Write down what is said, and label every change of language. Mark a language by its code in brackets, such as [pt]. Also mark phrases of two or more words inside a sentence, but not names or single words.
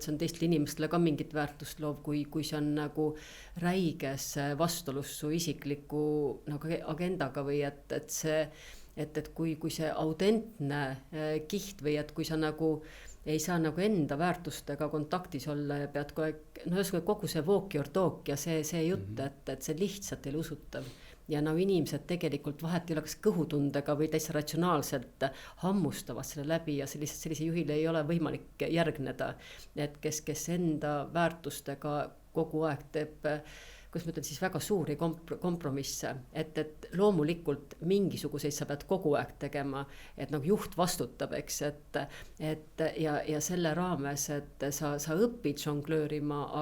[et] see on teistele inimestele ka mingit väärtust loov, kui see on nagu räiges vastuolus su isikliku nagu agendaga või et see, et kui see autentne kiht või et kui sa nagu ei saa nagu enda väärtustega kontaktis olla ja pead kogu see [en] walk your talk [et] ja see jutt, et see lihtsalt ei ole usutav. Ja inimesed tegelikult vahet ei ole kas kõhutundega või täitsa ratsionaalselt hammustavad selle läbi ja sellise juhile ei ole võimalik järgneda, et kes enda väärtustega kogu aeg teeb, kus ma ütlen siis väga suuri kompromisse, et loomulikult mingisuguseid sa pead kogu aeg tegema, et nagu juht vastutab, eks, et ja selle raames, et sa õpid žonglöörima,